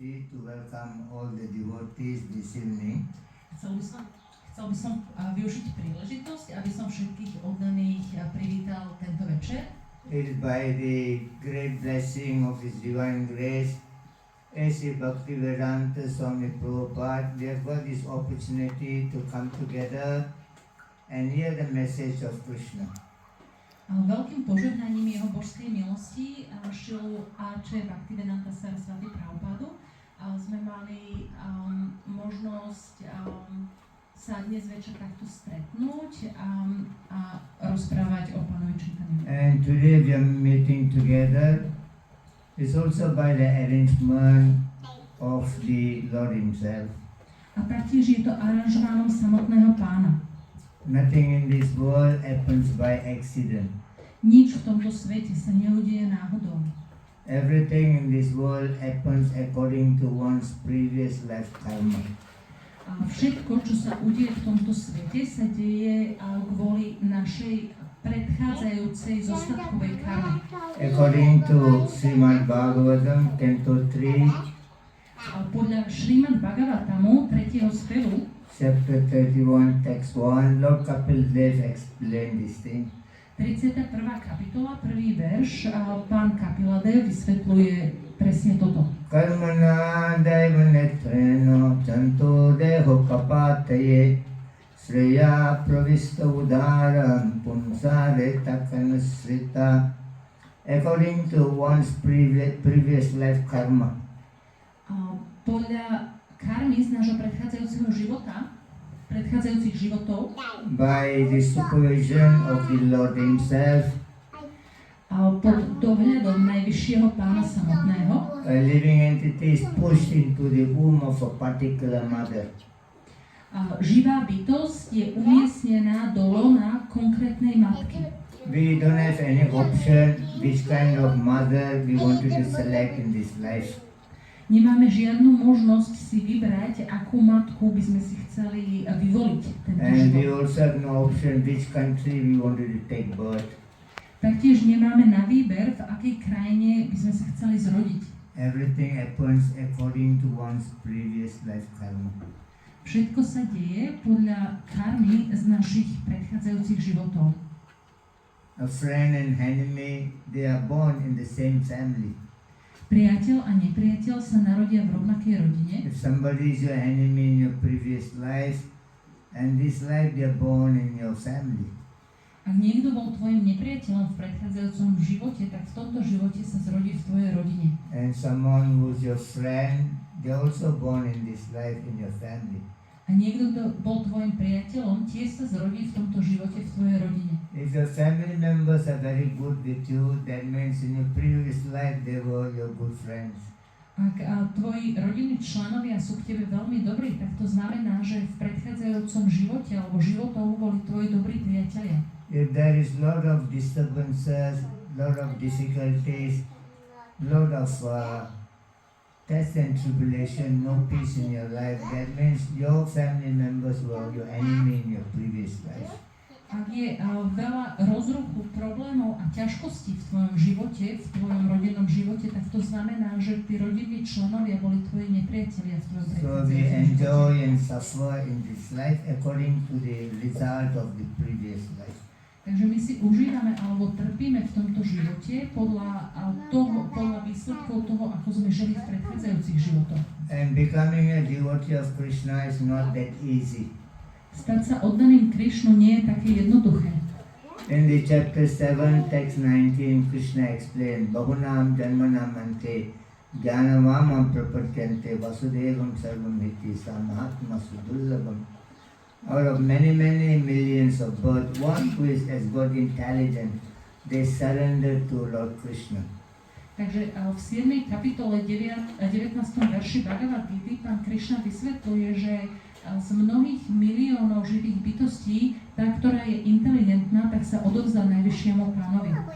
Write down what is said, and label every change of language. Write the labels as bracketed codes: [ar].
[en] to welcome all the devotees this evening. [sk] Chcel by som využiť príležitosť, aby som všetkých oddaných privítal tento večer. [en] It is by the great blessing of His Divine Grace, SVAMI SVAMI Prabhupada, we have got this opportunity to come together and hear the message of Krishna. [sk] Veľkým požehnaním jeho božskej milosti Šilu A.Č. Bhaktivedanta Sarasvati Prabhupádu sme mali možnosť sa dnes večer takto stretnúť a rozprávať o Pánovi Chaitanya. [en] And today we are meeting together. It's also by the arrangement of the Lord Himself. [sk] A taktiež je to aranžmánom samotného Pána. [en] Nothing in this world happens by accident. [sk] Nič v tomto svete sa neudeje náhodou. [en] Everything in this world happens according to one's previous life karma. [sk] A všetko, čo sa udeje v tomto svete, sa deje kvôli našej predchádzajúcej zostatkovej karme. [en] According to Srimad Bhagavatam, Canto 3, [sk] podľa Srimad Bhagavatamu 3. spevu, [en] Chapter 31, Text 1, Lord Kapil Dev explained this thing. [sk] 31. kapitola, 1. verš, pán Kapiladev vysvetľuje presne toto. [sa] Karmana daivanetreno canto deho kapataye Sreya pravista udaram punsare takanasrita [en] according to one's previous life karma. [sk] Podľa karmy z nášho predchádzajúceho života, predchádzajúcich životov, [en] by the supervision of the Lord Himself, [sk] pod dohľadom najvyššieho Pána samotného, [en] a living entity is pushed into the womb of a particular mother. [sk] Živá bytosť je umiestnená do lona konkrétnej matky. [en] We don't have any option which kind of mother we wanted to select in this life. [sk] Nemáme žiadnu možnosť si vybrať, akú matku by sme si chceli vyvoliť tento [en] And we [sk] život. [en] also have no option which country we wanted to take birth. [sk] Taktiež nemáme na výber, v akej krajine by sme sa chceli zrodiť. [en] Everything happens according to one's previous life karma. [sk] Všetko sa deje podľa karmy z našich predchádzajúcich životov. [en] A friend and enemy, they are born in the same family. [sk] Priateľ a nepriateľ sa narodia v rovnakej rodine. [en] If somebody is your enemy in your previous life, and this life they are born in your family. [sk] Ak niekto bol tvojim nepriateľom v predchádzajúcom živote, tak v tomto živote sa zrodí v tvojej rodine. [en] And someone who's your friend, they are also born in this life in your family. [sk] A niekto, kto bol tvojim priateľom, tiež sa zrodí v tomto živote v tvojej rodine. [en] If your family members are very good with you, that means in your previous life they were your good friends. [sk] Ak tvoji rodinní členovia sú k tebe veľmi dobrí, tak to znamená, že v predchádzajúcom živote alebo životoch boli tvoji dobrí priatelia. [en] If there is lot of disturbances, lot of difficulties, lot of test and tribulation, no peace in your life, that means your family members were your enemy in your previous life. [sk] Ak je veľa rozruchu, problémov a ťažkostí v tvojom živote, v tvojom rodinnom živote, tak to znamená, že tí rodinní členovia boli tvoji nepriatelia v tvojom [en] So we [sk] predchádzajúcom [en] enjoy [sk] živote. [en] and suffer in this life according to the result of the previous life. [sk] Takže my si užívame alebo trpíme v tomto živote podľa výsledkov toho, ako sme žili v predchádzajúcich životoch. [en] And becoming a devotee of Krishna is not that easy. [sk] Stať sa oddaným Krišnu nie je také jednoduché. [en] In the chapter 7, text 19, Krishna explained, [sa] Bahunam Janmanam Ante Jnanavamam Prapatyante Vasudevam Sarvam Hiti Samahatma Sudullabam. [en] Out of many millions of births, one who is as God intelligent, they surrender to Lord Krishna. [sk] Takže v 7. kapitole 19. verši Bhagavad Gita pán Krišna vysvetľuje, že z mnohých miliónov živých bytostí, tá, ktorá je inteligentná, tak sa odovzdá najvyššiemu pánovi.